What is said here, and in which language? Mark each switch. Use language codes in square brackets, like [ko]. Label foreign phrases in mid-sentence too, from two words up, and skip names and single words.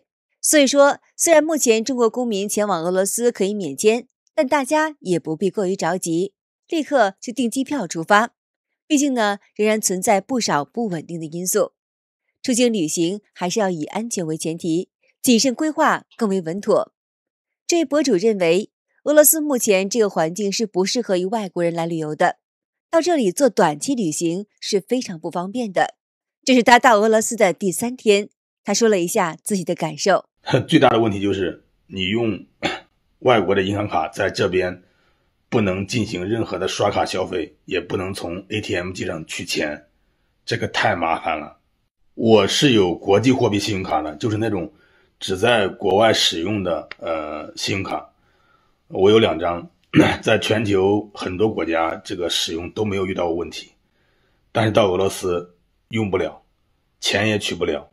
[zh] 所以說，雖然目前中國公民前往俄羅斯可以免簽，但大家也不必過於着急，立刻就訂機票出發。畢竟呢，仍然存在不少不穩定的因素。出境旅行還是要以安全為前提，謹慎規劃更為穩妥。這位博主認為，俄羅斯目前這個環境是不適合於外國人來旅遊的，到這裡做短期旅行是非常不方便的。這是他到俄羅斯的第3天，他說了一下自己的感受。最大的問題就是你用外國的銀行卡在這邊不能進行任何的刷卡消費，也不能從 ATM 機上取錢，這個太麻煩了。我是有國際貨幣信用卡的，就是那種只在國外使用的信用卡，我有2張，在全球很多國家這個使用都沒有遇到過問題，但是到俄羅斯用不了，錢也取不了。